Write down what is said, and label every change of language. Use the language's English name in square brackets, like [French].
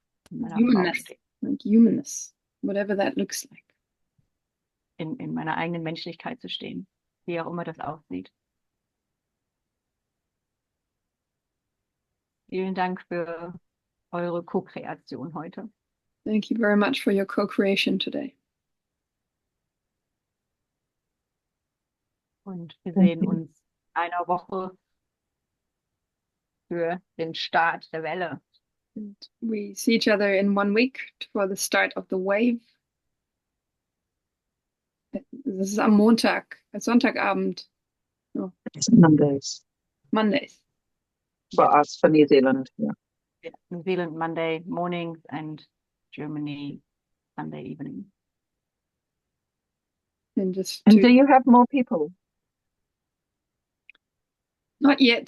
[English] Humanness, like humanness, whatever that looks like. [German] In meiner eigenen Menschlichkeit zu stehen, wie auch immer das aussieht. Vielen Dank für eure Co-Kreation heute. [English] Thank you very much for your co-creation today. [German] Und wir sehen uns in einer Woche für den Start der Welle. [English] And we see each other in 1 week for the start of the wave. [German] Das ist am Montag, Sonntagabend. Oh, [English] It's Mondays. Mondays. For us, for New Zealand, yeah. Yeah, New Zealand Monday mornings and Germany Sunday evening. And just And do you have more people? not yet.